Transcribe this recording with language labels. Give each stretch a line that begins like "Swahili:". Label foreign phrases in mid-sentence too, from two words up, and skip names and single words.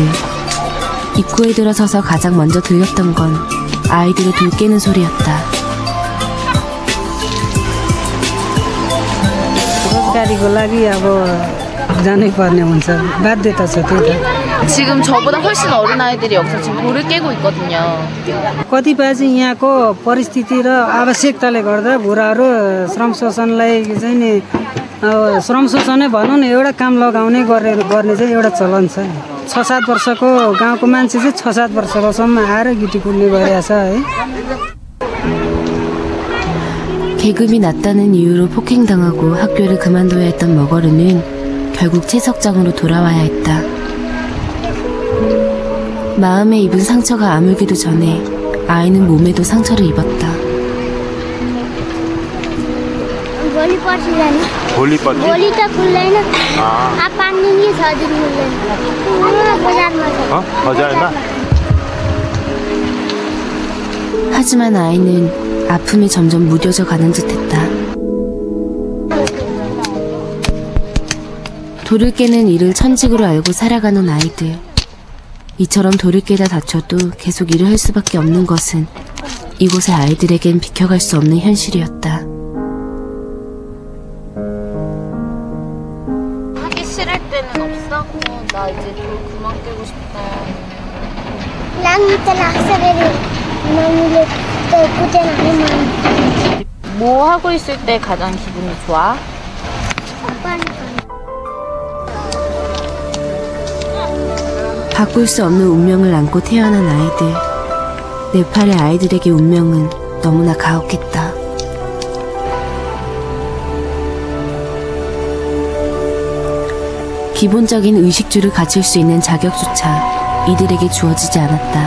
Korean: 입구에 들어서서 가장 먼저 들렸던 건 아이들의 돌 깨는 소리였다. 지금 저보다 훨씬 어린 아이들이 여기서 지금 돌을 깨고 있거든요.
Nepali: कतिपय चाहिँ यहाँको परिस्थिति र आवश्यकताले गर्दा बुढाहरू श्रम शोषणलाई चाहिँ नि श्रम शोषणै भनौँ न, एउटा काम लगाउने गर्ने चाहिँ एउटा चलन छ। 6-7 वर्षको गाउँको मान्छे चाहिँ 6-7 वर्षकोसम्म आएर गिटी कुट्ने गरिरहेछ है।
Korean: 계급이 낮다는 이유로 폭행당하고 학교를 그만둬야 했던 머거르는 결국 채석장으로 돌아와야 했다. 마음에 입은 상처가 아물기도 전에 아이는 몸에도 상처를 입었다.
Nepali: भोलि त खुल्दैन। अब 5 दिन कि 6 दिन खुल्दैन। बजारमा बजारमा?
Korean: 하지만 아이는 아픔에 점점 무뎌져 가는 듯했다. 돌을 깨는 일을 천직으로 알고 살아가는 아이들. 이처럼 돌을 깨다 다쳐도 계속 일을 할 수밖에 없는 것은 이곳의 아이들에겐 비켜갈 수 없는 현실이었다. 하기 싫을 때는 없어? 끝나고 나 이제 돌 그만 깨고 싶다.
Nepali: लाग्नु त लाग्छ रे मम्मीले त कुटेन भने मन
Korean: 뭐 하고 있을 때 가장 기분이 좋아? 바꿀 수 없는 운명을 안고 태어난 아이들. 네팔의 아이들에게 운명은 너무나 가혹했다. 기본적인 의식주를 갖출 수 있는 자격조차 이들에게 주어지지 않았다.